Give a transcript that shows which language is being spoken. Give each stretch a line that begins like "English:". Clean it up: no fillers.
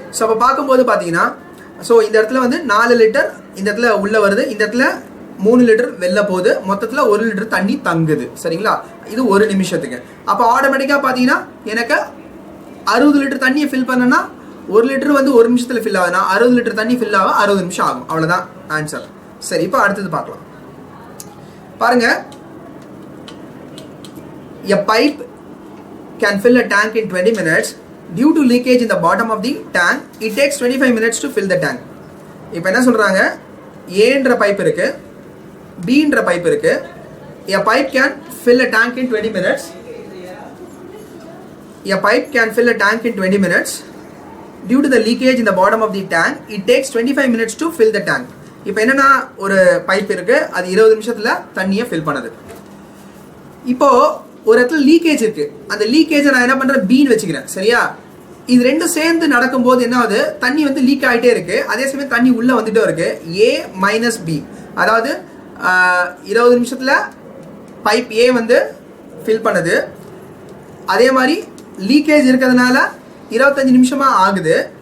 Tamil: So அப்போ பார்க்கும்போது பார்த்தீங்கன்னா, ஸோ இந்த இடத்துல வந்து 4 லிட்டர் இந்த இடத்துல உள்ளே வருது, இந்த இடத்துல 3 லிட்டர் வெளில போகுது, மொத்தத்தில் 1 லிட்டர் தண்ணி தங்குது. சரிங்களா? இது 1 நிமிஷத்துக்கு. அப்போ ஆட்டோமேட்டிக்காக பார்த்தீங்கன்னா எனக்கு 60 லிட்டர் தண்ணியை ஃபில் பண்ணனா 1 லிட்டர் வந்து 1 நிமிஷத்தில் ஃபில் ஆகுதுன்னா 60 லிட்டர் தண்ணி ஃபில் ஆக 60 நிமிஷம் ஆகும். அவ்வளோதான் ஆன்சர். சரி, இப்போ அடுத்தது பார்க்கலாம்.
English: பாருங்க, a pipe can fill a tank in 20 minutes. Due to leakage in the bottom of the tank, it takes 25 minutes to fill the tank.
Tamil: இப்போ என்ன சொல்றாங்க, ஏன்ற பைப் இருக்கு, பீன்ற பைப் இருக்கு.
English: A pipe can fill a tank in 20 minutes. A pipe can fill a tank in 20 minutes. Due to the leakage in the bottom of the tank, it takes 25 minutes to fill the tank.
Tamil: இப்போ என்னன்னா, ஒரு pipe இருக்கு, அது 20 நிமிஷத்துல தண்ணியை fill பண்ணுது. இப்போ ஒரு இடத்துல லீக்கேஜ் இருக்கு, அந்த லீக்கேஜை நான் என்ன பண்றேன், பீன் வச்சுக்கிறேன். சரியா? இது ரெண்டும் சேர்ந்து நடக்கும்போது என்ன ஆகுது, தண்ணி வந்து லீக் ஆகிட்டே இருக்கு, அதே சமயம் தண்ணி உள்ள வந்துட்டே இருக்கு. A மைனஸ் பி, அதாவது 20 நிமிஷத்துல பைப் ஏ வந்து ஃபில் பண்ணுது, அதே மாதிரி லீக்கேஜ் இருக்கிறதுனால 25 நிமிஷமா ஆகுது.